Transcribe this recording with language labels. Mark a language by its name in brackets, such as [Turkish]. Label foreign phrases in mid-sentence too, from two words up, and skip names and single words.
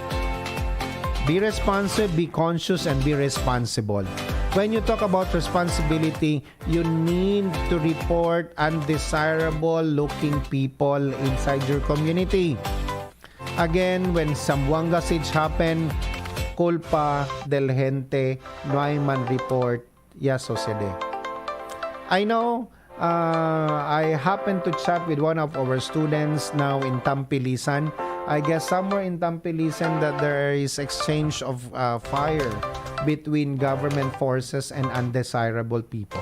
[English] Be responsive, be conscious, and be responsible. When you talk about responsibility, you need to report undesirable looking people inside your community. Again, when Zamboanga siege happened, [Chavacano] culpa del gente, no hay man report, ya sucede. [English] I know, I happened to chat with one of our students now in Tampilisan. I guess somewhere in Tampilisan that there is exchange of fire between government forces and undesirable people.